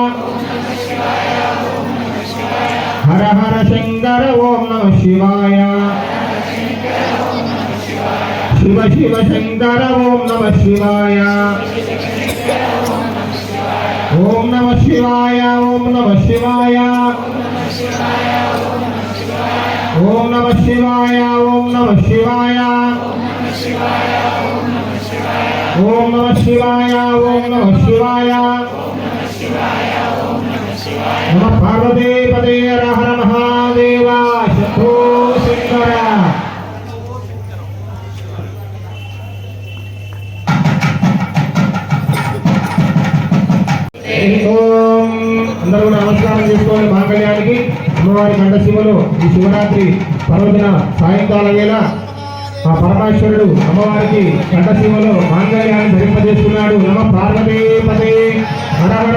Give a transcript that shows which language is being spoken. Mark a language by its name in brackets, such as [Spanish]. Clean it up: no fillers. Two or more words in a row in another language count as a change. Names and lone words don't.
[Sanskrit] हर हर शंकर ओम नमः शिवाय शिव शिव शंकर ओम नमः शिवाय ओम नमः शिवाय ओम नमः शिवाय ओम नमः शिवाय ओम नमः शिवाय ओम नमः शिवाय ओम नमः शिवाय नमः पार्वती पते हर हर महादेव शंभो शंकर [Telugu] అందరూ నమస్కారం చేసుకోండి మాంగళ్యానికి అమ్మవారి కంఠశివలో ఈ శివరాత్రి పర్వదిన సాయంకాల వేళ ఆ పరమేశ్వరుడు అమ్మవారికి కంఠశివలో మాంగళ్యాన్ని ధరింపజేస్తున్నాడు [Sanskrit] నమ పార్వతీ పతే హర హర